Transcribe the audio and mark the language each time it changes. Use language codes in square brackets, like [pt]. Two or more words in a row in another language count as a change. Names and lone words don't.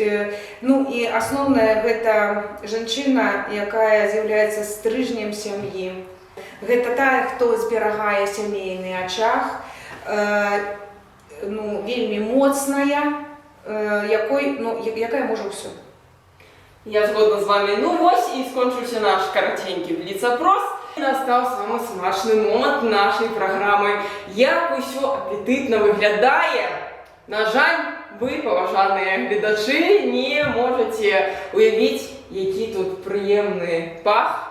[be] Ну і асноўнае гэта жанчына, якая з'яўляецца стрыжнем сям'і. Гэта тая, хто зберагае сямейны ачаг, ну, вельмі моцная, якая можа ўсё. Я згодна з вами. [uk] Ну ось і скончився наш коротенький бліц-опрос. І настав самий смачний момент нашої програми. Як усьо апетитно виглядає. На жаль, ви, поважані глядачі, не можете уявити, який тут приємний пах.